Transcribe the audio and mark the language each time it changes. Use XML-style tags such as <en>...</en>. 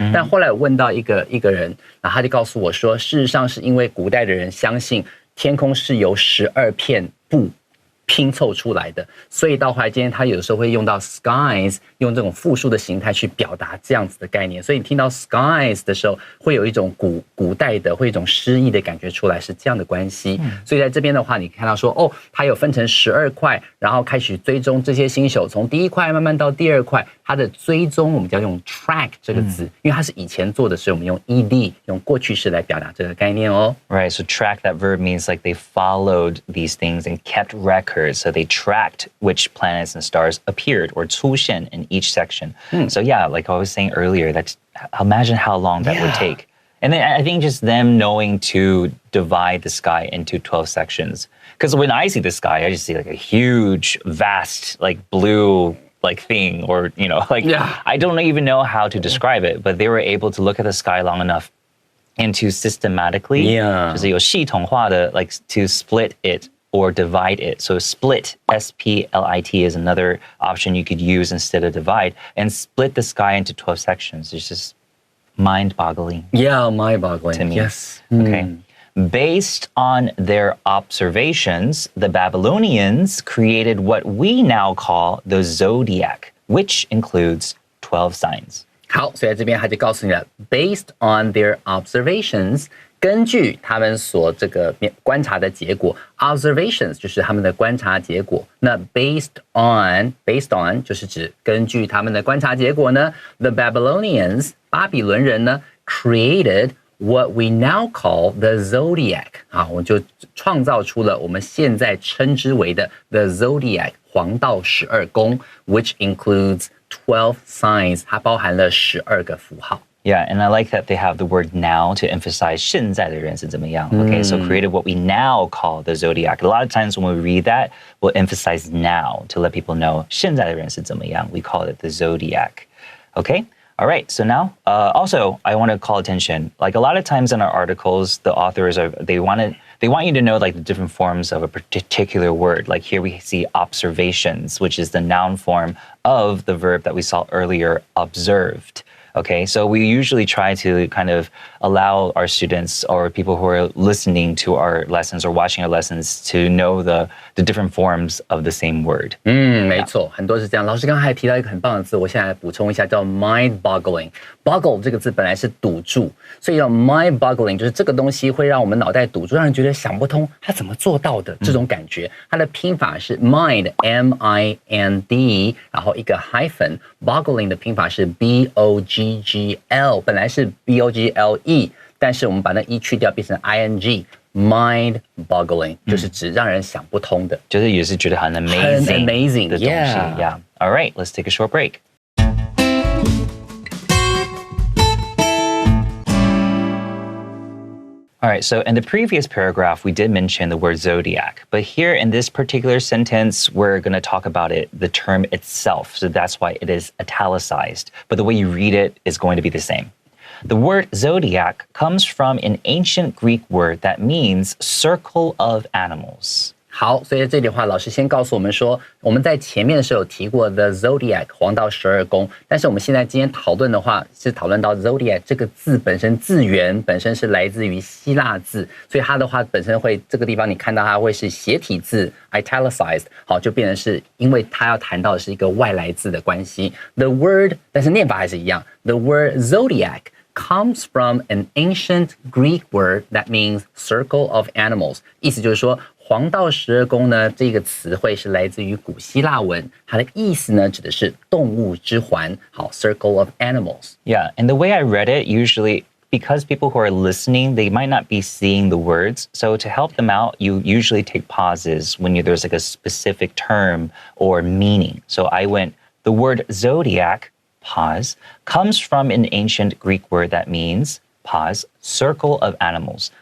<zh>但后来我问到一个人，然后他就告诉我说，事实上是因为古代的人相信天空是由12片布拼凑出来的，所以到后来今天他有的时候会用到 skies， 用这种复数的形态去表达这样子的概念，所以你听到 skies 的时候，会有一种古代的，会有一种诗意的感觉出来，是这样的关系。所以在这边的话，你看到说，它有分成12块，然后开始追踪这些星宿，从第一块慢慢到第二块，它的追踪我们就要用 track 这个字，因为它是以前做的，所以我们用 ed 用过去式来表达这个概念哦。</zh> <en>Right, so track, that verb means like they followed these things and kept records. So they tracked which planets and stars appeared or 出现 in each section. So yeah, like I was saying earlier, imagine how long that would take. And then I think just them knowing to divide the sky into 12 sections. Because when I see the sky, I just see like a huge, vast, like blue like thing, or, I don't even know how to describe it, but they were able to look at the sky long enough and to systematically,</en> <zh>就是有系统化的</zh> <en>like to split it or divide it. So split, S-P-L-I-T, is another option you could use instead of divide. And split the sky into 12 sections. It's just mind-boggling. Yeah, mind-boggling. To me. Yes. Okay. Based on their observations, the Babylonians created what we now call the zodiac, which includes 12 signs.</en> <zh>好，所以在这边他就告诉你了 ，</zh> <en>based on their observations，</en> <zh>根据他们所这个观察的结果 ，observations 就是他们的观察结果。那 based on 就是指根据他们的观察结果呢 ，the Babylonians 巴比伦人呢</zh> <en>created what we now call the zodiac。</en> <zh>好，我们就创造出了我们现在称之为的 the zodiac 黄道12宫 ，</zh> <en>which includes 12 signs，</en> <zh>它包含了12个符号。</zh> <en>Yeah, and I like that they have the word now to emphasize</en> <zh>现在的人是怎么样.</zh> <en>Okay, so created what we now call the zodiac. A lot of times when we read that, we'll emphasize now to let people know</en> <zh>现在的人是怎么样.</zh> <en>We call it the zodiac. Okay? All right, so now, also, I want to call attention. Like a lot of times in our articles, the authors they want you to know like the different forms of a particular word. Like here we see observations, which is the noun form of the verb that we saw earlier, observed. Okay, so we usually try to kind of allow our students or people who are listening to our lessons or watching our lessons to know the different forms of the same word.</en> <zh>没错，很多是这样。老师刚刚还提到一个很棒的字，我现在来补充一下，叫 mind-boggling。boggle 这个字本来是堵住，所以叫 mind-boggling 就是这个东西会让我们脑袋堵住，让人觉得想不通他怎么做到的这种感觉。它的拼法是 mind M-I-N-D， 然后一个 hyphen。boggling 的拼法是 B-O-G-G-L， 本来是 B-O-G-L-E， 但是我们把那 E 去掉，变成 I-N-G。mind-boggling 就是指让人想不通的，就是也是觉得很 amazing 的东西。</zh> <en>Yeah. All right, let's take a short break. All right, so in the previous paragraph, we did mention the word zodiac, but here in this particular sentence, we're going to talk about the term itself. So that's why it is italicized, but the way you read it is going to be the same. The word zodiac comes from an ancient Greek word that means circle of animals.</en> <zh>好，所以在这里的话，老师先告诉我们说，我们在前面的时候有提过 the zodiac 黄道12宫，但是我们现在今天讨论的话，是讨论到 zodiac 这个字本身字源本身是来自于希腊字，所以它的话本身会这个地方你看到它会是斜体字 italicized， 好，就变成是因为它要谈到的是一个外来字的关系。 The word， 但是念法还是一样 ，</zh> <en>the word zodiac comes from an ancient Greek word that means circle of animals，</en> <zh>意思就是说黄道12宫呢这个词汇是来自于古希腊文，它的意思呢指的是动物之环，好 circle of animals.</zh> <en>Yeah, and the way I read it, usually because people who are listening, they might not be seeing the words. So to help them out, you usually take pauses when there's like a specific term or meaning. So I went, the word zodiac, pause, comes from an ancient Greek word that means, pause, circle of animals.</en>